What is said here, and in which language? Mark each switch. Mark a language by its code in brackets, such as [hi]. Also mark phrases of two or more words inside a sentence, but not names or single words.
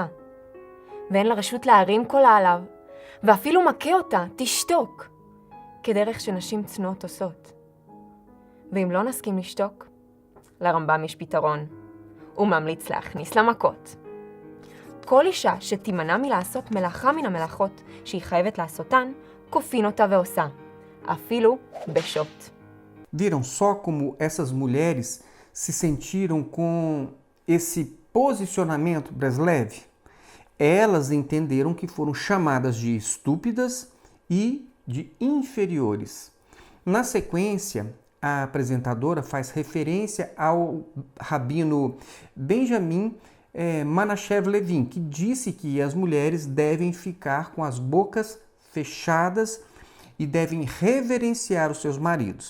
[he] ואין לה רשות להרים קולה עליו, ואפילו מכה אותה, תשתוק, כדרך שנשים צנועות עושות. ואם לא נסכים לשתוק, לרמב"ם יש פתרון. הוא ממליץ להכניס למכות. כל אישה שתימנע מלעשות מלאכה מן המלאכות שהיא חייבת לעשותן, כופין אותה ועושה, אפילו בשוט. [pt] Viram só como essas mulheres se sentiram com esse posicionamento Breslev? Elas entenderam que foram chamadas de estúpidas e de inferiores. Na sequência, a apresentadora faz referência ao rabino Benjamin Menashe Levin, que disse que as mulheres devem ficar com as bocas fechadas e devem reverenciar os seus maridos.